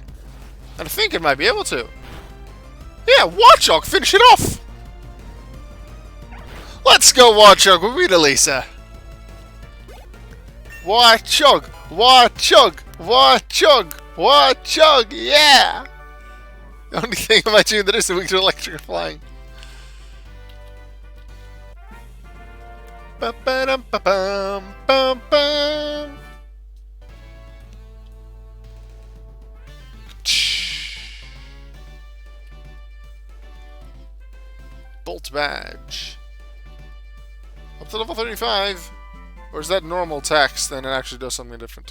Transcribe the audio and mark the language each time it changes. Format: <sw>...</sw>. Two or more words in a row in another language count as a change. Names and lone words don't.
<en>And I think it might be able to. Yeah, Watchog, finish it off! Let's go, Watchog, with Rita Lisa! Watchog! Watchog! Watchog! Watchog! Yeah! The only thing about doing that is weak to electric or flying. Ba-ba-dum-ba-bum-bum-bum. Bolt Badge. Up to level 35. Or is that normal text, then it actually does something different?</en>